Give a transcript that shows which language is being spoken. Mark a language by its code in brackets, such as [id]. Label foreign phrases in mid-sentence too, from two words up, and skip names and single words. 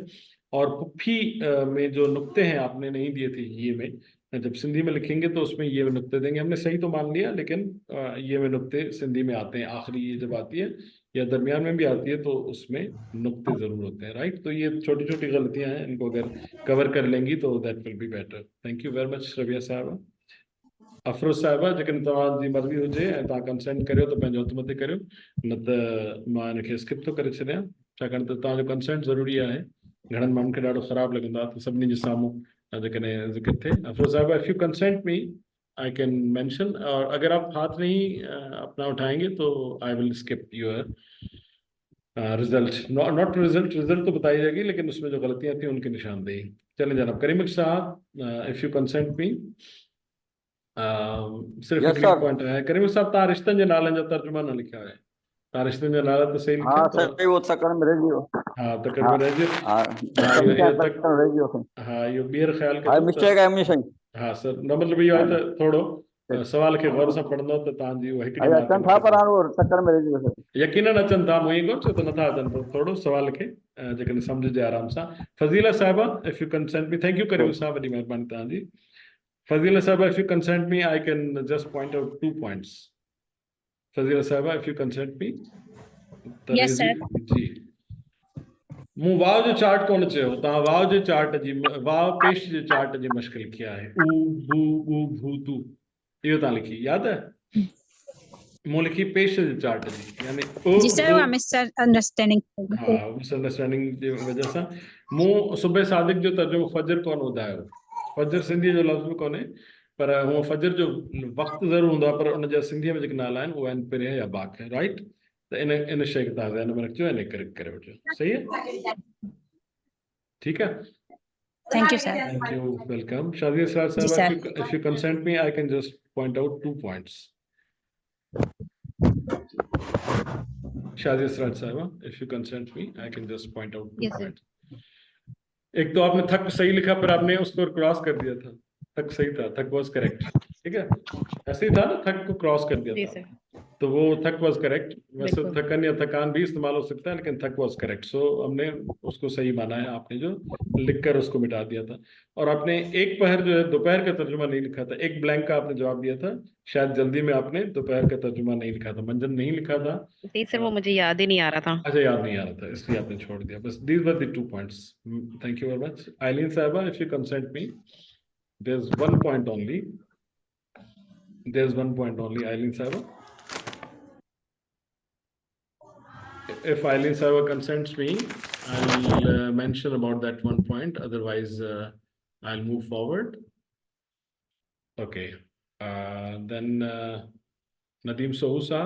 [ur] اور پھپھی میں جو نقطے ہیں آپ نے نہیں دیے تھے یے میں، جب سندھی میں لکھیں گے تو اس میں یے میں نقطے دیں گے. ہم نے صحیح تو مان لیا، لیکن یے میں نقطے سندھی میں آتے ہیں، آخری یے جب آتی ہے یا درمیان میں بھی آتی ہے تو اس میں نقطے ضرور ہوتے ہیں، رائٹ? تو یہ چھوٹی چھوٹی غلطیاں ہیں، ان کو اگر کور کر لیں گی تو [en] that will be better. Thank you very much Rabia Sahiba. [sd] अफरोज साहबा, जेकॾहिं तव्हांजी मर्ज़ी हुजे ऐं तव्हां कंसेंट करियो त पंहिंजो हथ मथे करियो, न त मां हिनखे स्किप थो करे छॾियां, छाकाणि त तव्हांजो कंसेंट ज़रूरी आहे। घणनि माण्हुनि खे ॾाढो ख़राबु लॻंदो आहे त सभिनी जे साम्हूं जेकॾहिं ज़िक्र थिए। [ur] افروز صاحبہ, [en] if you consent me I can mention, [ur] اور اگر آپ ہاتھ نہیں اپنا اٹھائیں گے تو [en] I will skip your result, not result [ur] تو بتائی جائے گی، لیکن اس میں جو غلطیاں تھیں ان کی نشاندہی. چلیں جناب. [en] Karim Sahib, if you consent me, sirf Yes, [sd] हिकिड़ी [en] sir. [ur] پوائنٹ ہے. [sd] करीम साहब, तव्हां रिश्तनि जे नालनि जो तर्जुमा न लिखिया आहे। तव्हां रिश्तनि जा नाला त सही लिखिया हाँ अथव। [ur] سر، وہ تکڑ میں رہ گیو. [sd] हाँ, तकड़ हाँ में रहिजी। हाँ, हाँ, इहो [ur] تکڑ رہ گیو. [sd] हाँ, इहो ॿीहर ख़्यालु हाँ, कजो त। [ur] مسٹیک ہے ہمیشہ. ہاں سر, [sd] न मतिलबु इहो आहे त थोरो सवाल खे गौर सां पढ़ंदो त तव्हांजी उहा हिकिड़ी मार्क अचन था पर [ur] وہ تکڑ میں رہ گیو [sd] सर। यकीनन अचनि था, मूं ई कोन चयो त नथा अचनि, त थोरो सवाल खे जेकॾहिं सम्झजे आराम सां। फज़ीला साहिबा, [en] if you consent me, thank you Karim Sahib, [sd] वॾी महिरबानी तव्हांजी। [en] Fazila Sahiba, if you consent me I can just point out 2 points. Fazila Sahiba, if you consent me Yes, sir. [sd] जी। मूं वाव जो चार्ट कोन चयो, तव्हां वाव जे चार्ट जी, वाव पेश जे चार्ट जी मश्क लिखी आहे। ऊ बू ऊ भू तू, इहो तव्हां लिखी, यादि आहे? मूं लिखी पेश जे चार्ट जी, यानी [ur] جی سر، وہ مس انڈرسٹینڈنگ. [sd] हाँ, मिसअंडरस्टैंडिंग जी वजह सां मूं सुबह सादिक जो तर्जुमो फजर कोन ॿुधायो। फजर सिंधी जो लफ़्ज़ बि कोन्हे, पर हूअं फजर जो वक़्तु ज़रूरु हूंदो आहे, पर उन जा सिंधीअ में जेके नाला आहिनि उहे आहिनि पिरे या बाक़, राइट? त इन शइ खे तव्हां ज़हन में रखिजो ऐं करेक्ट करे वठिजो, [ur] صحیح ہے? ٹھیک ہے? [en] Thank you sir. Thank you, welcome. Shazia Sir, [ur] جی سر. [en] if you consent me, I can just point out 2 points. Shazia Sir, if you consent me, I can just point out 2 Yes, sir. points. [ur] ایک تو آپ نے تھک صحیح لکھا، پر آپ نے اس کو کراس کر دیا تھا. تھک صحیح تھا, [en] thak was correct, [ur] ٹھیک ہے؟ ایسے ہی تھا نا، تھک کو کراس کر دیا جی تھا, سر. تو وہ [en] thak was correct. [ur] ویسے بالکل. تھکن یا تھکان بھی استعمال ہو سکتا ہے، لیکن [en] thak was correct, [ur] سو ہم نے اس کو صحیح مانا ہے. آپ نے جو لکھ کر اس کو مٹا دیا تھا، اور آپ نے ایک پہر جو ہے دوپہر کا ترجمہ نہیں لکھا تھا، ایک بلینک کا آپ نے جواب دیا تھا. شاید جلدی میں آپ نے دوپہر کا ترجمہ نہیں لکھا تھا، منجن نہیں لکھا تھا. جی سر، وہ مجھے یاد ہی نہیں آ رہا تھا. اچھا، یاد نہیں آ رہا تھا، اس لیے آپ نے چھوڑ دیا. [en] Bas these were the 2 points. Thank you very much. Eileen Sahiba, if you consent me, there is 1 point only, there is 1 point only, Eileen Sahiba. If Eileen Sawa consents me, I'll mention about that 1 point. Otherwise, I'll move forward. Okay. Then Nadeem Sohu Saab.